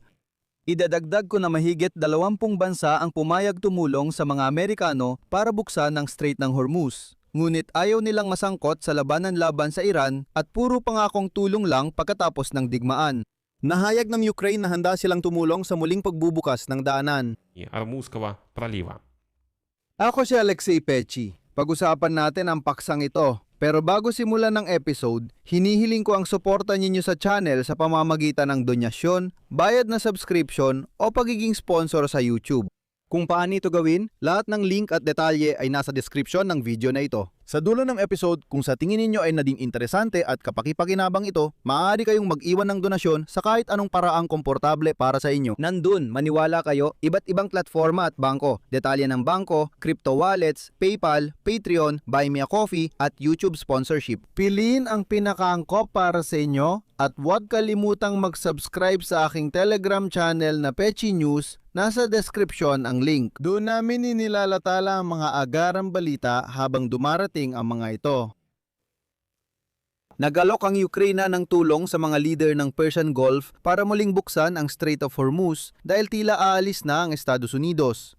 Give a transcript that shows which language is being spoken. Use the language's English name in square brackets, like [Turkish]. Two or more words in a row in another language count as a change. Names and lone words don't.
[Filipino] Idadagdag ko na mahigit 20 bansa ang pumayag tumulong sa mga Amerikano para buksan ang Strait ng Hormuz. Ngunit ayaw nilang masangkot sa labanan laban sa Iran at puro pangakong tulong lang pagkatapos ng digmaan. Nahayag ng Ukraine na handa silang tumulong sa muling pagbubukas ng daanan. [Russian] Армузского пролива. [Filipino] Ako si Alexei Pechi. Pag-usapan natin ang paksang ito. Pero bago simulan ng episode, hinihiling ko ang suporta ninyo sa channel sa pamamagitan ng donasyon, bayad na subscription o pagiging sponsor sa YouTube. Kung paano ito gawin, lahat ng link at detalye ay nasa description ng video na ito. Sa dulo ng episode, kung sa tingin ninyo ay naging interesante at kapakipakinabang ito, maaari kayong mag-iwan ng donasyon sa kahit anong paraang komportable para sa inyo. Nandun, maniwala kayo, iba't ibang platforma at bangko, detalye ng bangko, [English] crypto wallets, [Filipino] PayPal, Patreon, Buy Me a Coffee at YouTube sponsorship. Piliin ang pinakaangkop para sa inyo at huwag kalimutang mag-subscribe sa aking Telegram channel na Pechi News. Nasa description ang link. Doon namin inilalatala ang mga agarang balita habang dumarating ang mga ito. Nag-alok ang Ukraine ng tulong sa mga leader ng Persian Gulf para muling buksan ang Strait of Hormuz dahil tila aalis na ang Estados Unidos.